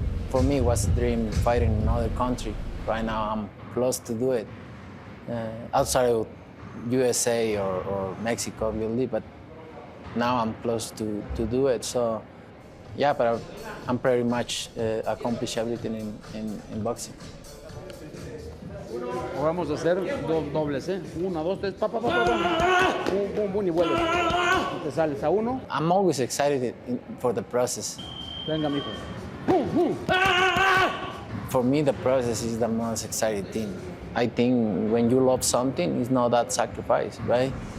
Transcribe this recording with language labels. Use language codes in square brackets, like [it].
[en] For me, it was a dream fighting in another country. Right now, I'm close to do it. Outside of USA or Mexico, obviously, but now I'm close to do it. So, yeah, but I'm pretty much accomplished everything in boxing. [es] Vamos a hacer dos dobles, ¿eh? 1, 2, 3, pa, pa, pa, pa, pa. Boom, boom, boom, y vuelves. Te sales a 1. [en] I'm always excited for the process. [es] Venga, mijo. Boom, boom. [en] For me, the process is the most exciting thing. I think when you love something, it's not that sacrifice, right?